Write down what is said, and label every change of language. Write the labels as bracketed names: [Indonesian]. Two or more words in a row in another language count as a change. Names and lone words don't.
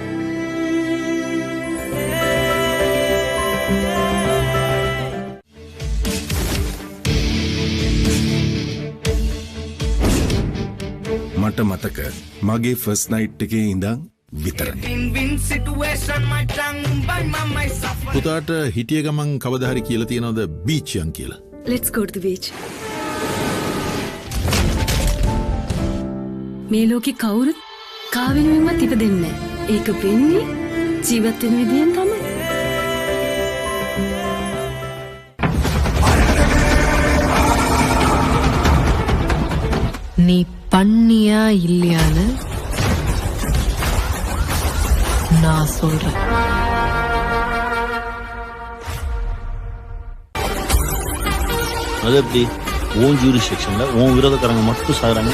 [Sinhala] මට මතක මගේ [English] first night [Sinhala] එකේ ඉඳන් විතරයි. පුතාට හිටිය ගමන් කවදා හරි කියලා තියනවද බීච් යන් කියලා? [English] Let's go to the beach. [Sinhala] මේ ලෝකෙ කවුරුත් කාවෙනුවෙන්වත් ඉපදෙන්නේ නැහැ. ඒක වෙන්නේ ජීවත් වෙන විදියෙන් තමයි. [Tamil] நீ பண்ணியா இல்லையான்னு நான் சொல்றேன். அது எப்படி உன் ஜூரிஸ்டிக்ஷன்ல உன் விரோதக்காரங்க மட்டும் சாகுறாங்க?